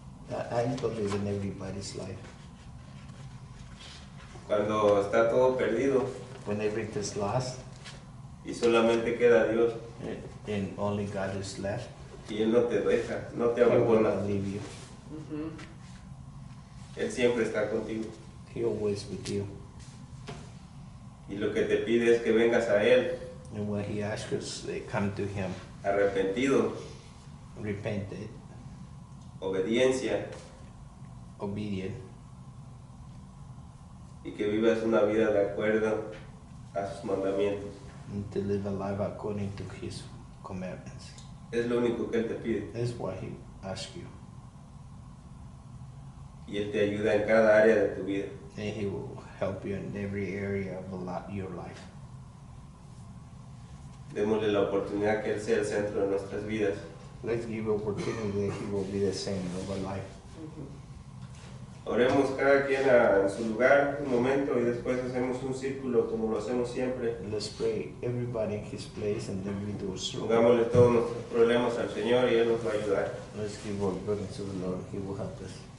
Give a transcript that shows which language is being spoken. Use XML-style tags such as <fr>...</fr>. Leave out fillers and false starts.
<en>I believe in everybody's life.</en> <es>Cuando está todo perdido</es> <en>When everything's lost</en> <es>y solamente queda Dios</es> <en>and only God is left,</en> <es>y Él no te deja, no te</es> <en>He will</en> <es>abandona.</es> <en>not leave you. Mm-hmm.</en> <es>Él siempre está contigo.</es> <en>He always with you.</en> <es>Y lo que te pide es que vengas a Él</es> <en>And when He asks us, come to Him,</en> <es>arrepentido,</es> <en>repented,</en> <es>obediencia</es> <en>obedient,</en> <es>y que vivas una vida de acuerdo a sus mandamientos.</es> <en>and to live a life according to His commandments.</en> <es>Es lo único que Él te pide.</es> <en>That's why He asks you.</en> <es>Y Él te ayuda en cada área de tu vida.</es> <en>And He will help you in every area of your life.</en> <es>Démosle la oportunidad que Él sea el centro de nuestras vidas.</es> <en>Let's give opportunity that He will be the center of our life.</en> <es>Oremos cada quien en su lugar un momento y después hacemos un círculo como lo hacemos siempre.</es> <en>Let's pray, everybody in His place, and then we do a circle.</en> <es>Pongámosle todos nuestros problemas al Señor y Él nos va a ayudar.</es> <en>Let's give our burdens to the Lord. He will help us.</en>